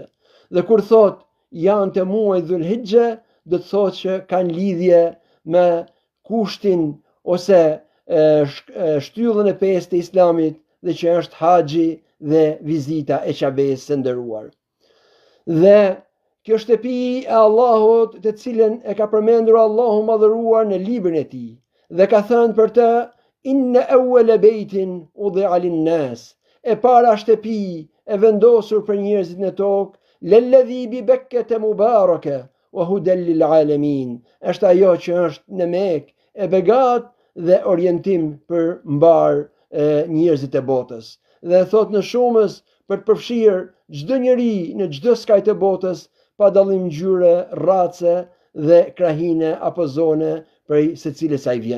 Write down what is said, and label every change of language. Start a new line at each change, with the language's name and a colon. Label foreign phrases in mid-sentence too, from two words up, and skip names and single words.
Albanian: Dhe kur thot janë të muajit Dhulhijhe, do të thotë që kanë lidhje me kushtin ose shtyllën e pesë të Islamit, dhe që është haxhi dhe vizita e Ka'bes së nderuar. Dhe kjo shtëpi e Allahut, të cilën e ka përmendur Allahu madhëruar në librin e tij, dhe ka thënë për të:
Arabic: إن أول بيت وضع للناس,
Albanian: e para shtëpi e vendosur për njerëzit në tokë,
Arabic: للذي ببكة مباركا وهدى للعالمين,
Albanian: është ajo që është në Mekë, e begat dhe orientim për mbar njerëzit e botës. Dhe thot në shumës për të përfshirë çdo njeri në çdo skaj të botës, pa dallim ngjyre, race dhe krahine apo zone prej secilës ai vjen.